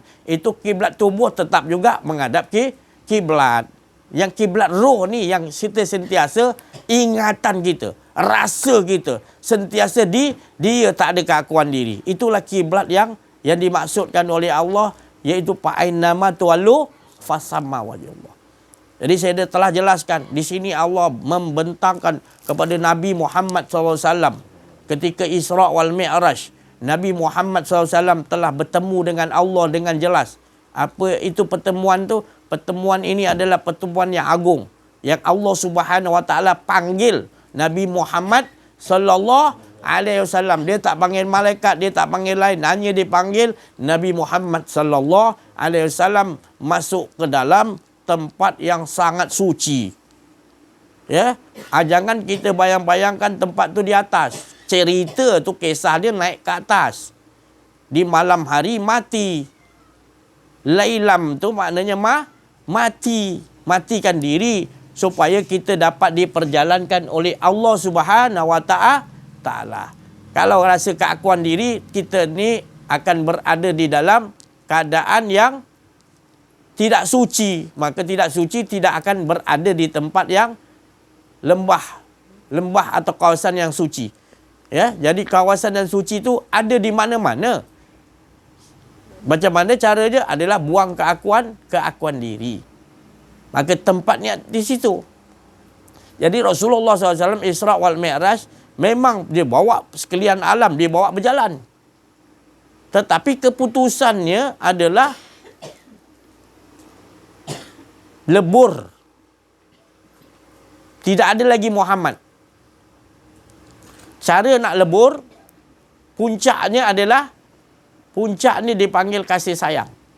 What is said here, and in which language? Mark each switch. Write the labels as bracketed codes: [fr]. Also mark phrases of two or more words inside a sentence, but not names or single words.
[ms] Itu kiblat tubuh tetap juga menghadap kiblat. Yang kiblat roh ni yang kita sentiasa ingatan kita, rasa kita sentiasa dia tak ada keakuan diri. Itulah kiblat yang dimaksudkan oleh Allah, iaitu [ar] فأينما تولوا فثم وجه الله. [ms] Jadi saya telah jelaskan di sini Allah membentangkan kepada Nabi Muhammad SAW ketika [ar] الإسراء والمعراج. [ms] Nabi Muhammad SAW telah bertemu dengan Allah dengan jelas. Apa itu pertemuan tu? Pertemuan ini adalah pertemuan yang agung, yang Allah [ar] سبحانه وتعالى [ms] panggil Nabi Muhammad [ar] صلى الله عليه وسلم. [ms] Dia tak panggil malaikat, dia tak panggil lain, hanya dipanggil Nabi Muhammad [ar] صلى الله عليه وسلم [ms] masuk ke dalam tempat yang sangat suci. Ya, jangan kita bayang-bayangkan tempat tu di atas. Cerita tu kisah dia naik ke atas. Di malam hari mati. Lailam tu maknanya mati. Matikan diri supaya kita dapat diperjalankan oleh Allah [ar] سبحانه وتعالى. [ms] Kalau rasa keakuan diri, kita ni akan berada di dalam keadaan yang tidak suci. Maka tidak suci tidak akan berada di tempat yang lembah atau kawasan yang suci. Ya, jadi kawasan yang suci itu ada di mana-mana. Macam mana caranya? Adalah buang keakuan diri. Maka tempatnya di situ. Jadi Rasulullah SAW [ar] الإسراء والمعراج [ms] memang dia bawa sekalian alam, dia bawa berjalan. Tetapi keputusannya adalah lebur. Tidak ada lagi Muhammad. Cara nak lebur, puncaknya dipanggil kasih sayang.